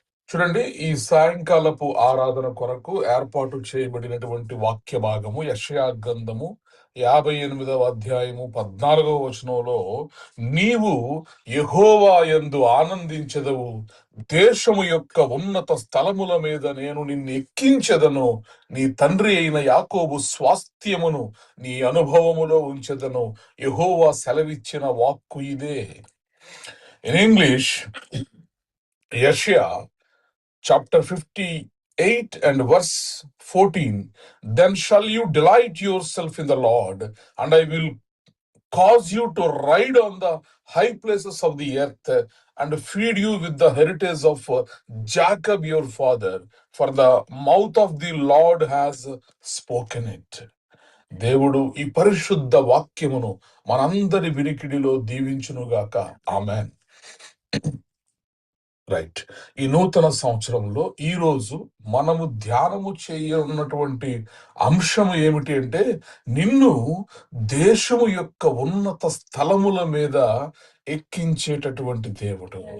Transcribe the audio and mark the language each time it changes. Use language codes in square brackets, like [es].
[te] చూడండి, ఈ సాయంకాలపు ఆరాధన కొరకు ఏర్పాటు చేయబడినటువంటి వాక్య భాగము యెషయా గ్రంథము 58వ అధ్యాయము 14వ వచనంలో, నీవు యెహోవా యందు ఆనందించెదవు, దేశము యొక్క ఉన్నత స్థలముల మీద నేను నిన్ను ఎక్కించెదను, నీ తండ్రి అయిన యాకోబు స్వాస్థ్యమును నీ అనుభవములో ఉంచెదను. యెహోవా సెలవిచ్చిన వాక్కు ఇదే. [en] In English, Yeshaya chapter 58 and verse 14, then shall you delight yourself in the Lord, and I will cause you to ride on the high places of the earth, and feed you with the heritage of Jacob your father, for the mouth of the Lord has spoken it. [te] దేవుడు ఈ పరిశుద్ధ వాక్యమును మనందరి వినికిడిలో దీవించునుగాక. ఆమేన్. Right. ఈ నూతన సంవత్సరంలో ఈ రోజు మనము ధ్యానము చేయనున్నటువంటి అంశం ఏమిటి అంటే, నిన్ను దేశము యొక్క ఉన్నత స్థలముల మీద ఎక్కించేటటువంటి దేవుడు.